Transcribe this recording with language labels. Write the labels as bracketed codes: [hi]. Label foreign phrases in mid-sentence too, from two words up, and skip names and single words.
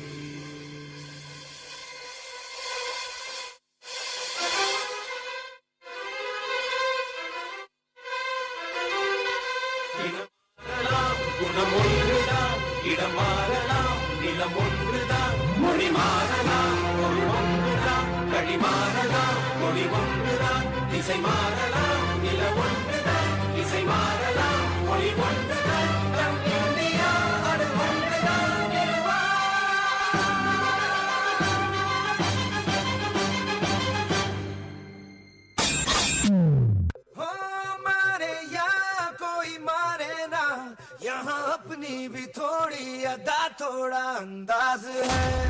[ta] குணம் ஒன்றுதான், இடம் மாறலாம், நிலம் ஒன்றுதான், மொழி மாறலாம், மொழி ஒன்றுதான், வழி மாறலாம், மொழி ஒன்றுதான், திசை மாறலாம், நில ஒன்றுதான், இசை மாறலாம், மொழி ஒன்றுதான், நம் இந்தியா அது ஒன்றுதான். [hi] हो मारे या कोई मारे ना, यहाँ अपनी भी थोड़ी अदा थोड़ा अंदाज है।